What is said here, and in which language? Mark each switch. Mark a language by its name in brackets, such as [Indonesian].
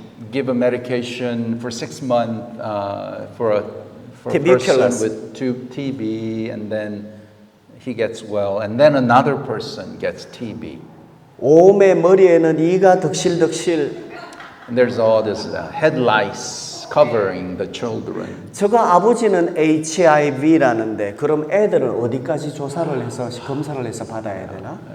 [English] Give a medication for 6 months for a Tuberculosis. person with TB, and then he gets well, and then another person gets TB. [Korean] 오메 머리에는 이가 덕실덕실. [English] And there's all this head lice covering the children. [Korean] 저거 아버지는 HIV라는데 그럼 애들은 어디까지 조사를 해서 검사를 해서 받아야 되나?